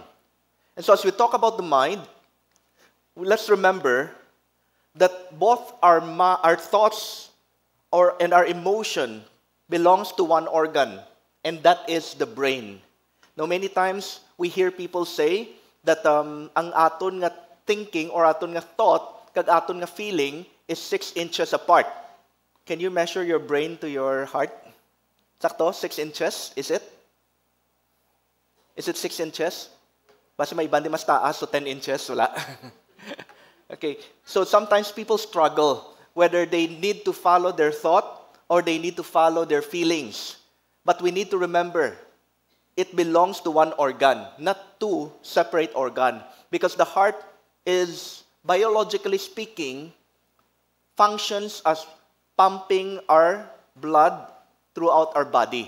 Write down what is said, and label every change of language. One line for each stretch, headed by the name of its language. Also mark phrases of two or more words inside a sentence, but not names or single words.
English: And so as we talk about the mind, let's remember that both our thoughts and our emotion belongs to one organ, and that is the brain. Now, many times we hear people say that
Hiligaynon: ang aton nga
English: thinking or
Hiligaynon: aton nga
English: thought
Hiligaynon: kag aton nga
English: feeling is 6 inches apart. Can you measure your brain to your heart? Sakto, 6 inches, is it? Is it 6 inches?
Hiligaynon: Basta may iban di mas taas, so 10 inches, wala.
English: Okay, so sometimes people struggle whether they need to follow their thought or they need to follow their feelings. But we need to remember, it belongs to one organ, not two separate organs. Because the heart is, biologically speaking, functions as pumping our blood throughout our body.